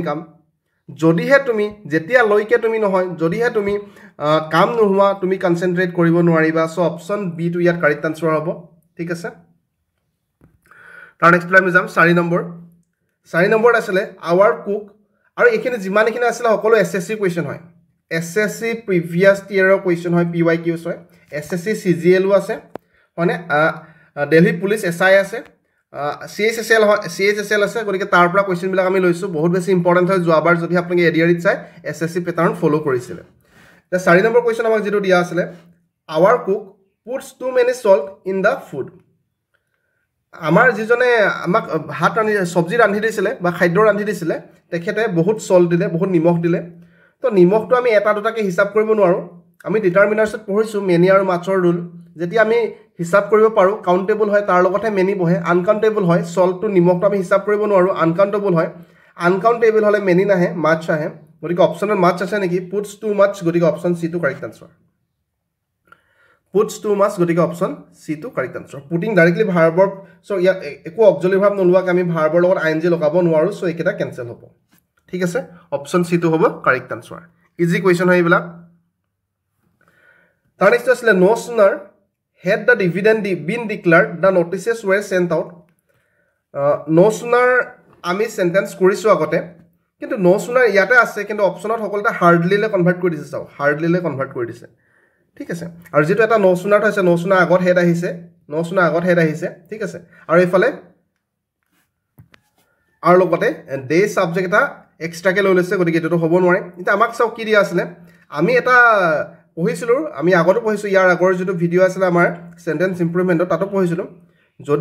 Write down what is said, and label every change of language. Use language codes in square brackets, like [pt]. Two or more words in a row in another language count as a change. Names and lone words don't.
[as] কাম যদিহে তুমি যেতিয়া লৈকে তুমি নহয় যদিহে তুমি কাম নোহোৱা তুমি কনসেন্ট্ৰেট কৰিব নোৱাৰিবা [en] so option B to [as] ইয়াত [en] correct answer [as] হ'ব ঠিক আছে তাৰ নেক্সট আমি যাম 4 নম্বৰ আছিল [en] our cook [as] আৰু এখিনি যিমানখিনি আছিল সকলো এসএসসি কোৱেশ্চন হয় এসএসসি [en] previous year's question [as] হয় পিৱাইকিউস হয় এসএসসি সিজিএলও আছে মানে দিল্লী পুলিচ এসআই আছে CHSL আছে গতিকে তাৰ পৰা কোৱেশ্চন বিলাক আমি লৈছো বহুত বেছি ইম্পৰ্টেন্ট হয় যোৱাবাৰ যদি আপুনি এডিআৰিত চাই এসএসসি [en] pattern follow [as] কৰিছিল এটা 4 নম্বৰ কোৱেশ্চন আমাক যেটো দিয়া আছিল [en] our cook puts too many salt in the [as] ফুড আমাৰ যিজনে আমাক ভাত ৰান্ধি সবজি ৰান্ধি দিছিলে বা খাদ্য ৰান্ধি দিছিলে তেখেতে বহুত সল্ট দিলে বহুত নিমখ দিলে তো নিমখটো আমি এটা দুটাকে হিসাব কৰিব নোৱাৰো আমি ডিটাৰমিনাৰ্ছত পঢ়িছো মেনি আৰু মাছৰ ৰুল যেতিয়া আমি হিসাব কৰিব পাৰো কাউন্টেবল হয় তাৰ লগতে মেনি বহে আনকাউন্টেবল হয় সল্টটো নিমখটো আমি হিসাব কৰিব নোৱাৰো আনকাউন্টেবল হয় আনকাউন্টেবল হলে মেনি নাহে মাছ আহে গতিকে অপচনত মাছ আছে নেকি [en] puts too much [as] গতিকে [en] option C to correct answer puts too much [as] গতিকে [en] option C to correct answer putting directly [as] ভাৰ্বৰ সো ইয়া একো [en] auxiliary verb [as] নলুৱাকে আমি ভাৰ্বৰ লগত আইএনজি লগাব নোৱাৰো সো একেটা কেনসেল হ'ব ঠিক আছে [en] option C to [as] হ'ব [en] correct answer easy question [as] হয় ইবলা তাৰ নেক্সট আছিল [en] no sooner had the dividend been declared the notices were sent out no sooner [as] আমি সেন্টেন্স কৰিছো আগতে কিন্তু [en] no sooner [as] ইয়াতে আছে কিন্তু অপচনত সকলটা হাৰ্ডলি লে কনভাৰ্ট কৰি দিছে চাও হাৰ্ডলি লে কনভাৰ্ট কৰি দিছে ঠিক আছে আৰু যেটো এটা [en] no sooner [as] হৈছে [en] no sooner [as] আগত হেড আহিছে [en] no sooner [as] আগত হেড আহিছে ঠিক আছে আৰু ইফালে আৰু লগতে [en] the subject [as] এটা এক্সট্ৰা কে লৈ লৈছে গতিকে এটো হ'ব নোৱাৰে এটা আমাক চাও কি দিয়া আছিল আমি এটা পঢ়িছিলো আমি আগতে পঢ়িছো ইয়াৰ আগৰ যেটো ভিডিও আছিল আমাৰ [en] sentence improvement [as] তাতো পঢ়িছিলো যদি